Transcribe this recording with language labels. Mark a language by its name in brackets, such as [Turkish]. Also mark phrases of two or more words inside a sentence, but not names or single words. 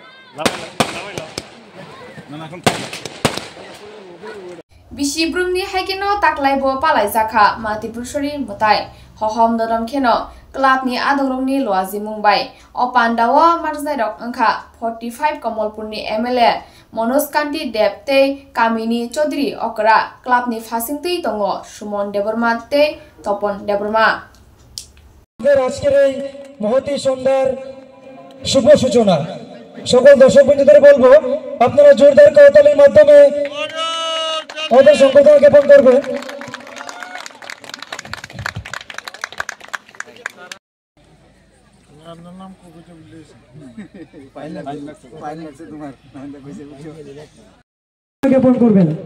[Kok Borok] Bishibrumni haikino taklaibo palai zakha Matipurshori mutai hohom dodom kheno club ni adorongni loazi mumbai opandawa marzairok angkha 45 Kamalpurni MLA Manoj Kanti Debte Kamini Chaudhary okra club ni fasingtei tongo Sumon Deborma te Topon Deborma [Bangla] আজকের এই মহতি সন্ধ্যার শুভ সূচনা সকল দর্শক বন্ধুদের বলবো আপনারা জোরদার করতালির মাধ্যমে আমাদের সংবর্ধনা জ্ঞাপন করবেন জ্ঞাপন করবেন